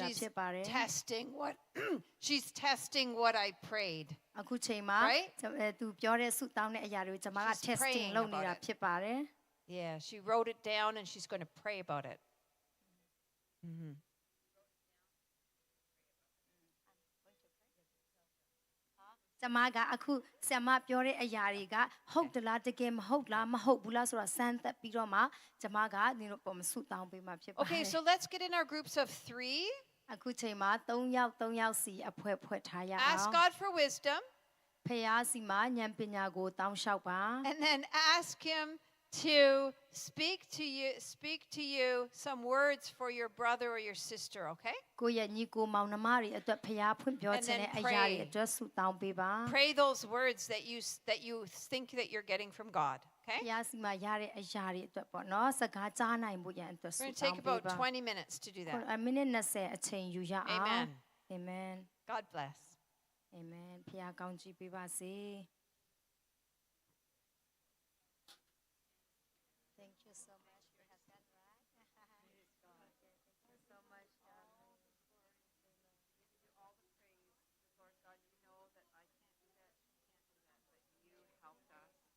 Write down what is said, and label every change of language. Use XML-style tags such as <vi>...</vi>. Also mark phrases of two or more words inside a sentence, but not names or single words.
<en>She's</en> <my>ဖြစ်ပါတယ်</my> <en>testing what she's testing what I prayed.</en> <my>အခုချိန်မှာ</my> <en>Right?</en> <my>သူပြောတဲ့ဆုတောင်းတဲ့အရာတွေကိုကျမက</my> <en>She's testing praying</en> <my>လုပ်နေတာ</my> <en>about it.</en> <my>ဖြစ်ပါတယ်</my> <en>Yeah, she wrote it down and she's going to pray about it. Mhm.</en> <my>ကျမကအခုဆရာမပြောတဲ့အရာတွေကဟုတ်တလားတကယ်မဟုတ်လားမဟုတ်ဘူးလားဆိုတာစမ်းသပ်ပြီးတော့မှကျမကဒီလိုပုံမဆုတောင်းပေးမှဖြစ်ပါတ</my> <en>Okay,</en> <my>ယ်</my> <en>so let's get in our groups of 3.</en> <my>အခုချိန်မှာ3ယောက်စီအဖွဲ့ထားရအောင်</my> <en>Ask God for wisdom</en> <my>ဖခင်စီမှာဉာဏ်ပညာကိုတောင်းလျှောက်ပါ</my> <en>and then ask him to speak to you some words for your brother or your sister, okay?</en> <my>ကိုယ့်ရဲ့ညီကိုမောင်နှမတွေအတွက်ဖခင်ဖွင့်ပြောခြင်းတဲ့အရာတွေအတွက်ဆုတောင်းပေးပါ</my> <en>Pray those words that you think that you're getting from God,</en> <my>ဖ</my> <en>okay?</en> <my>ခင်စီမှာရတဲ့အရာတွေအတွက်ပေါ့နော်စကားကြားနိုင်ဖို့ရန်အတွက်</my> <en>We're</en> <my>ဆု</my> <en>going to</en> <my>တောင်း</my> <en>take</en> <my>ပေး</my> <en>about</en> <my>ပါ</my> <en>20 minutes to do that.</en> <my>မိနစ်20အချိန်ယူရအောင်</my> <en>Amen. Amen God bless. Amen</en> <my>ဖခင်ကောင်းချီးပေးပါစေ</my> <en>Thank you so much your husband right Thank you so much Lord God, you know that I can't do that, she can't do that, but you helped us.</en>